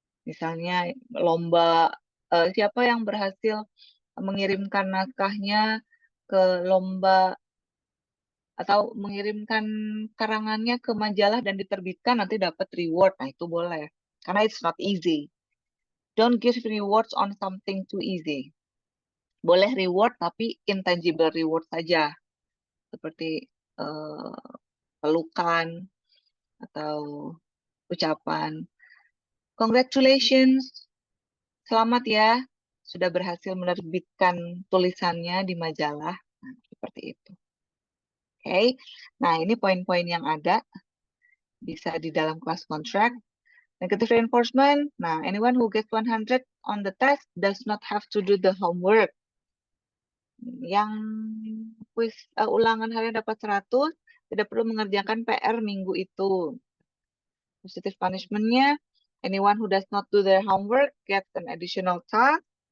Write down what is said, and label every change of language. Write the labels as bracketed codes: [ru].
[id] Misalnya lomba, siapa yang berhasil mengirimkan naskahnya ke lomba atau mengirimkan karangannya ke majalah dan diterbitkan nanti dapat reward. Nah, itu boleh. Karena [en] it's not easy. Don't give rewards on something too easy. [id] Boleh reward tapi intangible reward saja. Seperti pelukan atau ucapan. Congratulations, selamat ya, sudah berhasil menerbitkan tulisannya di majalah. Nah, seperti itu. Oke, nah ini poin-poin yang ada bisa di dalam class contract. [en] Negative reinforcement, nah anyone who gets 100 on the test does not have to do the homework. [id] Yang ulangan harian dapat 100, tidak perlu mengerjakan PR minggu itu. [en] Positive punishment-nya, anyone who does not do their homework gets an additional task.